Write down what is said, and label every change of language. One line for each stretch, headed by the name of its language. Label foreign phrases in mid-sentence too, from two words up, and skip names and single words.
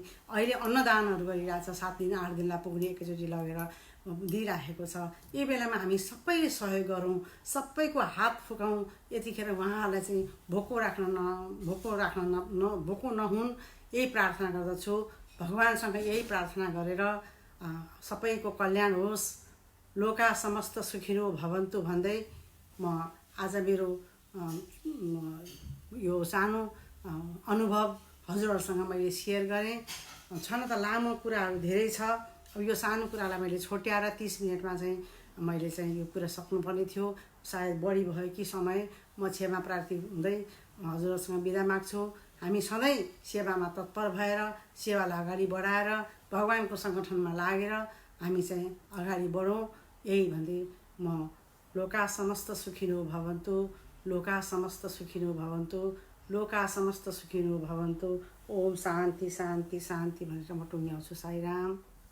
Nepali: अहिले अन्नदानहरू गरिरहेछ। 7 दिन 8 दिनलाई पुग्ने एकैचोटि लगेर दिइराखेको छ। यही बेलामा हामी सबैले सहयोग गरौँ। सबैको हात फुकाउँ। यतिखेर उहाँहरूलाई चाहिँ भोको नहुन् यही प्रार्थना गर्दछु। भगवानसँग यही प्रार्थना गरेर सबैको कल्याण होस्।
Sanskrit: लोका समस्त सुखिनो भवन्तु
Nepali: भन्दै म आज मेरो यो सानो अनुभव हजुरहरूसँग मैले सेयर गरेँ। छन त लामो कुराहरू धेरै छ। अब यो सानो कुरालाई मैले छोट्याएर 30 मिनटमा चाहिँ मैले चाहिँ यो कुरा सक्नुपर्ने थियो। सायद बढी भयो कि समय। म क्षमा प्रार्थी हुँदै हजुरहरूसँग बिदा माग्छु। हामी सधैँ सेवामा तत्पर भएर सेवालाई अगाडि बढाएर भगवानको सङ्गठनमा लागेर हामी चाहिँ अगाडि बढौँ यही भन्दै म
Sanskrit: लोका समस्त सुखिनो भवन्तु लोका समस्त सुखिनो भवन्तु लोका समस्त सुखिनो भवन्तु। ओम शान्ति शान्ति शान्ति
Nepali: भनेर म टुङ्ग्याउँछु। साईराम।